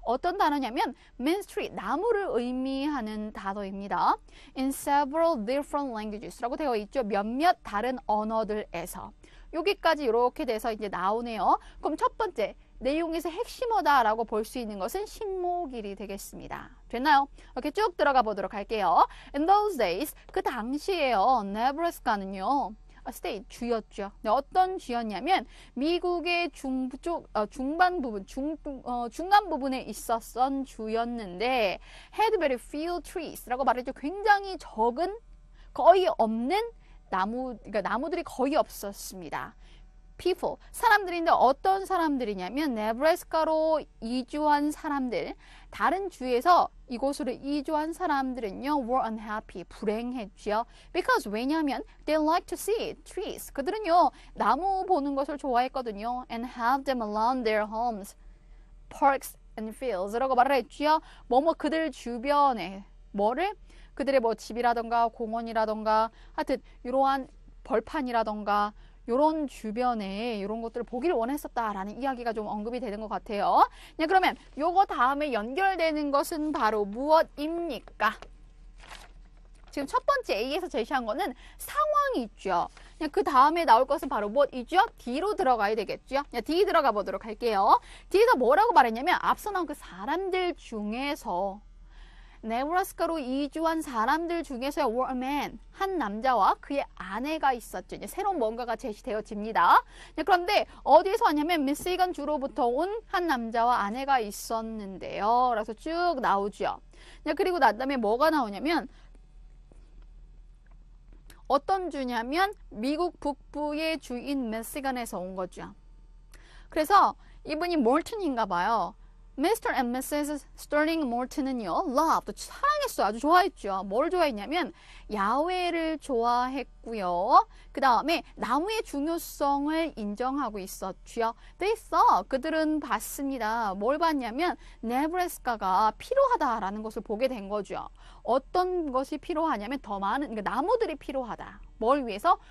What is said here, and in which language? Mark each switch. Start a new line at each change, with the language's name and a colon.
Korean: 어떤 단어냐면 main street, 나무를 의미하는 단어입니다.
English: In several different languages
Korean: 라고 되어 있죠. 몇몇 다른 언어들에서. 여기까지 이렇게 돼서 이제 나오네요. 그럼 첫 번째 내용에서 핵심어다라고 볼 수 있는 것은 식목일이 되겠습니다. 됐나요? 이렇게 쭉 들어가 보도록 할게요.
English: In those days,
Korean: 그 당시에요. 네브라스카는요. state, 주였죠. 네, 어떤 주였냐면 미국의 중간 부분, 중간 부분에 있었던 주였는데
English: had very few trees
Korean: 라고 말했죠. 굉장히 적은, 거의 없는 그러니까 나무들이 거의 없었습니다. people, 사람들인데 어떤 사람들이냐면 네브라스카로 이주한 사람들, 다른 주에서 이곳으로 이주한 사람들은요
English: were unhappy,
Korean: 불행했죠. because 왜냐하면
English: they like to see trees,
Korean: 그들은요 나무 보는 것을 좋아했거든요.
English: and have them around their homes, parks and fields
Korean: 라고 말을 했죠. 그들 주변에 뭐를 그들의 뭐 집이라던가 공원이라던가 하여튼 이러한 벌판이라던가 요런 주변에 이런 것들을 보기를 원했었다라는 이야기가 좀 언급이 되는 것 같아요. 네, 그러면 요거 다음에 연결되는 것은 바로 무엇입니까? 지금 첫 번째 A에서 제시한 거는 상황이 있죠. 그 다음에 나올 것은 바로 무엇이죠? D로 들어가야 되겠죠. D 들어가 보도록 할게요. D에서 뭐라고 말했냐면 앞서 나온 그 사람들 중에서 네브라스카로 이주한 사람들 중에서
English: were a man,
Korean: 한 남자와 그의 아내가 있었죠. 이제 새로운 뭔가가 제시되어집니다. 그런데 어디에서 왔냐면 미시간 주로부터 온 한 남자와 아내가 있었는데요. 그래서 쭉 나오죠. 그리고 난 다음에 뭐가 나오냐면 어떤 주냐면 미국 북부의 주인 미시간에서 온 거죠. 그래서 이분이 몰튼인가 봐요.
English: Mr. and Mrs.
Korean: Sterling Morton은요, loved, 사랑했어요. 아주 좋아했죠. 뭘 좋아했냐면 야외를 좋아했고요. 그 다음에 나무의 중요성을 인정하고 있었죠.
English: They saw,
Korean: 그들은 봤습니다. 뭘 봤냐면 네브라스카가 필요하다라는 것을 보게 된 거죠. 어떤 것이 필요하냐면 더 많은, 그러니까 나무들이 필요하다. 뭘 위해서?